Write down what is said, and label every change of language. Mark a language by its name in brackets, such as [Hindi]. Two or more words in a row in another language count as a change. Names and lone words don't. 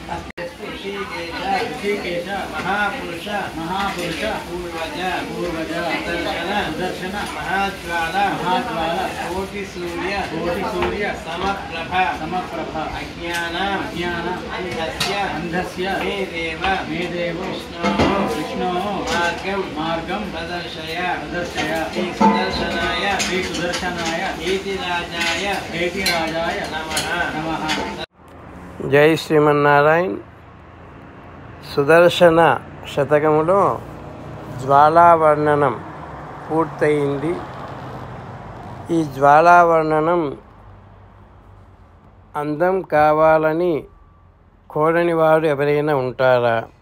[Sanskrit] ऋषिकेश महापुरुष पूर्वज दर्शन महाज्वाला कोटि सूर्य समप्रभ अज्ञान अंधस्य मे देव विष्णो मार्गं प्रदर्शय श्री सुदर्शनाय हेतिराजाय नमः। [Telugu] జై శ్రీమన్నారాయణ. సుదర్శన శతకములో జ్వాలావర్ణనం పూర్తయింది. ఈ జ్వాలావర్ణనం అందం కావాలని కోరని వారు ఎవరైనా ఉంటారా?